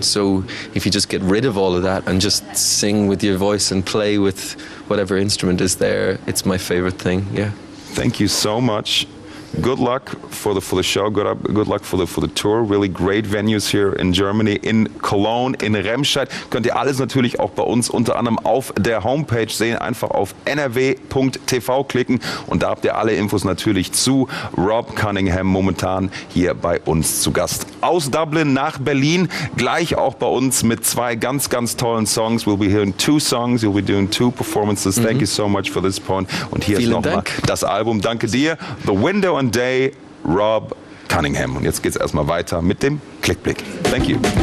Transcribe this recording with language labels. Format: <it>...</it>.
<en>So if you just get rid of all of that and just sing with your voice and play with whatever instrument is there, it's my favorite thing. Yeah. Thank you so much. Good luck for the show. Good luck for the tour. Really great venues here in Germany, in Cologne, in Remscheid.</en> <de>Könnt ihr alles natürlich auch bei uns unter anderem auf der Homepage sehen. Einfach auf nrw.tv klicken und da habt ihr alle Infos natürlich zu Rhob Cunningham, momentan hier bei uns zu Gast. Aus Dublin nach Berlin, gleich auch bei uns mit 2 ganz, ganz tollen Songs.</de> <en>We'll be hearing 2 songs, you'll be doing 2 performances. Thank you so much for this point.</en> <de>Und hier ist nochmal das Album. Danke dir. The Window and Day, Rhob Cunningham. Und jetzt geht's erstmal weiter mit dem Klickblick.</de> <en>Thank you.</en>